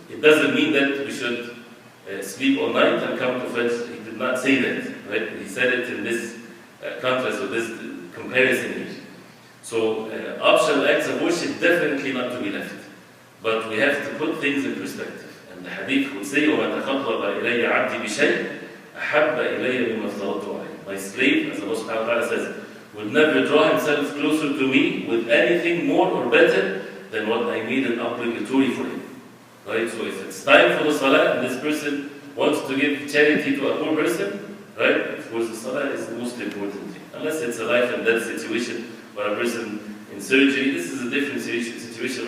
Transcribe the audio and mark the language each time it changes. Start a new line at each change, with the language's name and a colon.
English: It doesn't mean that we should sleep all night and come to Fajr. He did not say that, right? He said it in this contrast or this comparison here. So optional acts of worship definitely not to be left. But we have to put things in perspective. And the Hadith would say,
Arabic: وَمَا تَقَرَّبَ إِلَيَّ عَبْدِي بِشَيْءٍ أَحَبَّ إِلَيَّ مِمَّا افْتَرَضْتُ عَلَيْهِ.
English: My slave, as Allah subhanahu wa ta'ala says, will never draw himself closer to me with anything more or better than what I made an obligatory for him. Right? So if it's time for the Salah and this person wants to give charity to a poor person, right? Of course the Salah is the most important thing. Unless it's a life and death situation where a person in surgery, this is a different situation.